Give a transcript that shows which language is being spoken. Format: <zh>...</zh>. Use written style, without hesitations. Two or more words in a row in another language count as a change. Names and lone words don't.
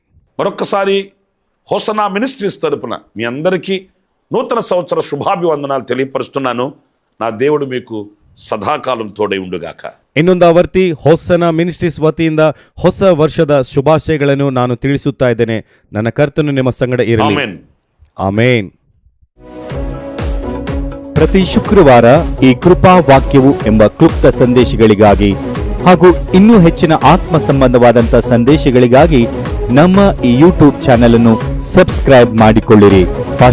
<te>మరొక్కసారి హోసనా మినిస్ట్రీస్ తరపున మీ అందరికీ నూతన సంవత్సర శుభాభివందనాలు తెలియపరుస్తున్నాను. నా దేవుడు మీకు సదాకాలం తోడై ఉండుగాక.</te> <kn>ಇನ್ನೊಂದು ಆವರ್ತಿ ಹೊಸನ ಮಿನಿಸ್ಟ್ರೀಸ್ ವತಿಯಿಂದ ಹೊಸ ವರ್ಷದ ಶುಭಾಶಯಗಳನ್ನು ನಾನು ತಿಳಿಸುತ್ತಾ ಇದ್ದೇನೆ. ನನ್ನ ಕರ್ತನು ನಿಮ್ಮ ಸಂಗಡ ಇರಲಿ. ಆಮೆನ್. ಆಮೇನ್. ಪ್ರತಿ ಶುಕ್ರವಾರ ಈ ಕೃಪಾ ವಾಕ್ಯವು ಎಂಬ ಕ್ಲುಪ್ತ ಸಂದೇಶಗಳಿಗಾಗಿ ಹಾಗೂ ಇನ್ನೂ ಹೆಚ್ಚಿನ ಆತ್ಮ ಸಂಬಂಧವಾದಂಥ ಸಂದೇಶಗಳಿಗಾಗಿ ನಮ್ಮ ಈ ಯೂಟ್ಯೂಬ್ ಚಾನೆಲ್ ಅನ್ನು ಸಬ್ಸ್ಕ್ರೈಬ್ ಮಾಡಿಕೊಳ್ಳಿರಿ.</kn>